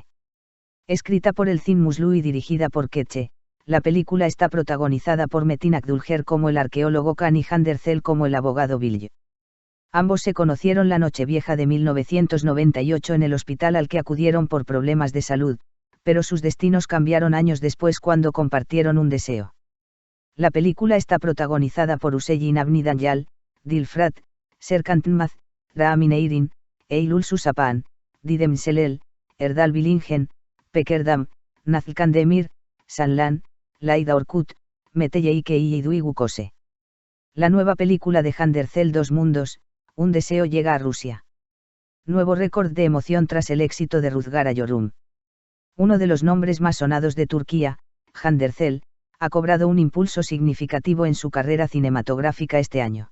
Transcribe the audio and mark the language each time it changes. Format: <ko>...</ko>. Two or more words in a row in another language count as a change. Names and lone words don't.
<es>Escrita por Elçin Muslu y dirigida por Ketche, la película está protagonizada por Metin Akdülker como el arqueólogo Kan y Handercel como el abogado Bilge. Ambos se conocieron la Nochevieja de 1998 en el hospital al que acudieron por problemas de salud, pero sus destinos cambiaron años después cuando compartieron un deseo. La película está protagonizada por Hüseyin Avni Daniyal, Dilfrat, Serkan Tınmaz, Rami Neyrin, Eylül Susapan, Didem Selel, Erdal Bilingen, Pekerdam, Nazlı Kandemir, Sanlan, Laida Orkut, Meteyeke y Iduigu Kose. La nueva película de Handercel Dos Mundos, Un deseo llega a Rusia. Nuevo récord de emoción tras el éxito de Ruzgara Yorum. Uno de los nombres más sonados de Turquía, Handercel, ha cobrado un impulso significativo en su carrera cinematográfica este año.</es>